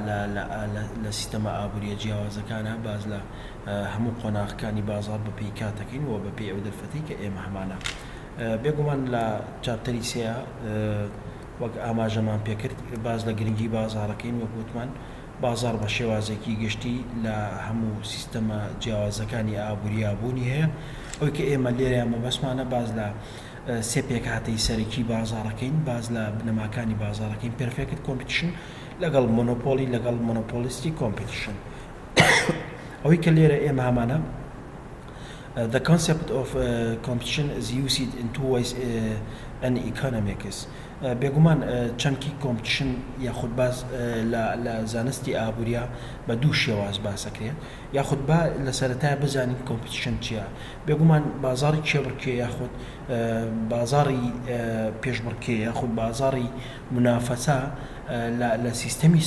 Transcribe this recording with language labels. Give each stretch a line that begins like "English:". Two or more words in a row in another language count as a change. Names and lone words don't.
Central Kurdish: لە سیستەمە ئابووریە جیاوازەکانە باز لە هەموو قۆناغەکانی بازار بەپێی کاتەکەین و بەپێی ئەو دەرفەتی کە ئێمە هەمانە بێگومان لە چاپتەری سێە وەک ئاماژەمان پێکرد باز لە گرنگی بازارەکەین وەک وتمان بازار بە شێوازێکی گشتی لە هەموو سیستەمە جیاوازەکانی ئابووریابوونی هەیە ئەوی کە ئێمە لێرە مەبەستمانە باز لە سێ پێکهاتەی سەرەکی بازارەکەین باز لە بنەماکانی بازارەکەین
English: perfect competition
Central Kurdish: لەگەڵ مۆنۆپۆلی لەگەڵ
English: monopolistic competition
Central Kurdish: ئەوەی کە لێرە ئێمە هەمانە
English: the concept of competition is used in two ways in economics
Central Kurdish: بێگومان چەمکی کۆمپیتیشن یاخود باز لە زانستی ئابووریا بە دوو شێواز باسەکرێت یاخود با لە سەرەتای بزانین کۆمپیتیشن چییە بێگومان بازاری کێبڕکێ یاخود بازاری پێشبڕکێ یاخود بازاری منافەسا لە سیستەمی